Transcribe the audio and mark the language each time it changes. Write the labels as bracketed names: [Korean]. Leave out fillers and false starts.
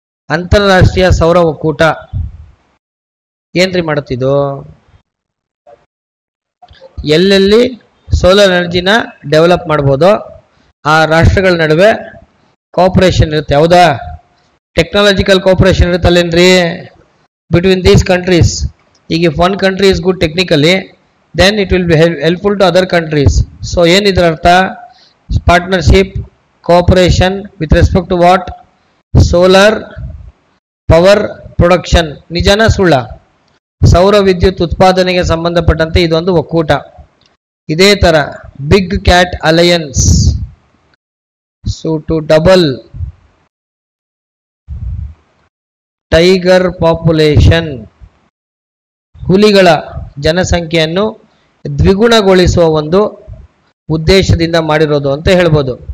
[Kannada] ಅಂತಾರಾಷ್ಟ್ರೀಯ ಸೌರ ಒಕ್ಕೂಟ ಏನ್ರಿ ಮಾಡುತ್ತಿದ್ದು? ಎಲ್ಲೆಲ್ಲಿ ಸೋಲಾರ್ ಎನರ್ಜಿನ ಡೆವಲಪ್ ಮಾಡ್ಬೋದು ಆ ರಾಷ್ಟ್ರಗಳ ನಡುವೆ ಕೋಆಪರೇಷನ್ ಇರುತ್ತೆ. ಹೌದಾ? Technological cooperation ಇರುತ್ತಲ್ಲೇನ್ರಿ [English] Between these countries. ಈಗ if one country is good technically, then it will be helpful to other countries. [Kannada] So ಏನಿದ್ರ ಅರ್ಥ? [English] Partnership, cooperation with respect to what? Solar power production. [Kannada] ನಿಜನಾ ಸುಳ್ಳ? ಸೌರ ವಿದ್ಯುತ್ ಉತ್ಪಾದನೆಗೆ ಸಂಬಂಧಪಟ್ಟಂತೆ ಇದೊಂದು ಒಕ್ಕೂಟ. ಇದೇ ತರ big cat alliance, [English] so to double tiger population, [Kannada] ಹುಲಿಗಳ ಜನಸಂಖ್ಯೆಯನ್ನು ದ್ವಿಗುಣಗೊಳಿಸುವ ಒಂದು ಉದ್ದೇಶದಿಂದ ಮಾಡಿರೋದು ಅಂತ ಹೇಳ್ಬೋದು.